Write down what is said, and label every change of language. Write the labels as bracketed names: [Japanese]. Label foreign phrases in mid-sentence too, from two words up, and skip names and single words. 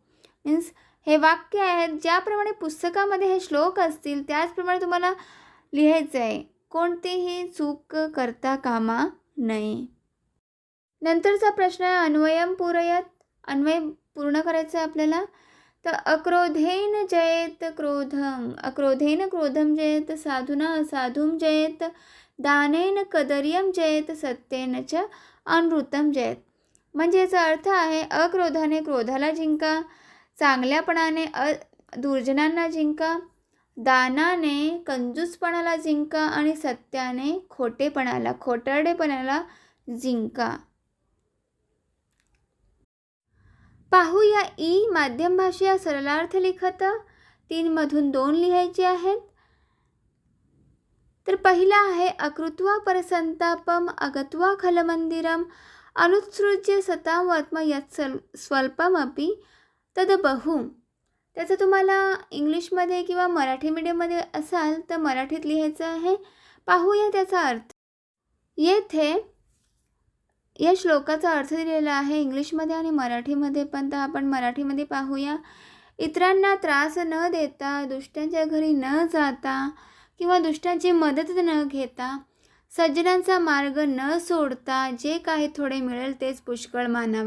[Marathi] मीन्स हे वाक्य आहेत ज्याप्रमाणे पुस्तकामध्ये हे श्लोक असतील त्याचप्रमाणे तुम्हाला लिहायचं आहे. कोणतीही चूक करता कामा नये. नंतरचा प्रश्न आहे [Sanskrit] अन्वयम पूरयत. [Marathi] अन्वय पूर्ण करायचं आहे आपल्याला. [Sanskrit] तर अक्रोधेन जयेत क्रोधम. अक्रोधेन क्रोधम जयेत. साधुना असाधुम जयेत. दानेन कदर्यम जयेत. सत्येन च अनृतम जयेत. [Marathi] म्हणजे याचा अर्थ आहे अक्रोधाने क्रोधाला जिंका, चांगल्यापणाने दुर्जनांना जिंका, दानाने कंजूसपणाला जिंका आणि सत्याने खोटारडेपणाला जिंका. पाहूया [Sanskrit] ई माध्यम भाषा सरलार्थ लिखत [Marathi] 3मधून 2 लिहायचे आहेत. तर पहिला आहे [Sanskrit] अकृत्वा परसंतापम अगत्वा खलमंदिरम अनुत्सृज्य सतां वर्त्म यत् स्वल्पमपि तद बहु. [Marathi] त्याचं तुम्हाला इंग्लिशमध्ये किंवा मराठी मीडियममध्ये असाल तर मराठीत लिहायचं आहे. पाहूया त्याचा अर्थ. येथे या श्लोकाचा अर्थ दिलेला आहे इंग्लिशमध्ये आणि मराठीमध्ये पण. तर आपण मराठीमध्ये पाहूया. इतरांना त्रास न देता, दुष्टांच्या घरी न जाता किंवा दुष्टांची मदत न घेता, सज्जनांचा मार्ग न सोडता जे काही थोडे मिळेल तेच पुष्कळ मानावे.